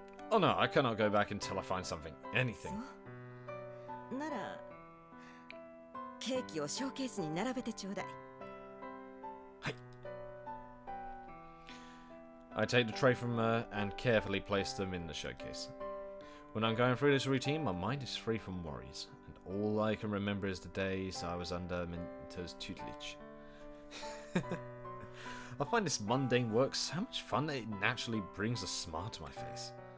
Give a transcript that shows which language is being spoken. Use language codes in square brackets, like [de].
[en] Oh no, I cannot go back until I find something. Anything. [ja] そうなら、ケーキをショーケースに並べてちょうだい。 [en] I take the tray from her and carefully place them in the showcase. When I'm going through this routine, my mind is free from worries, and all I can remember is the days I was under Minta's tutelage. I find this mundane work so much fun that it naturally brings a smile to my face.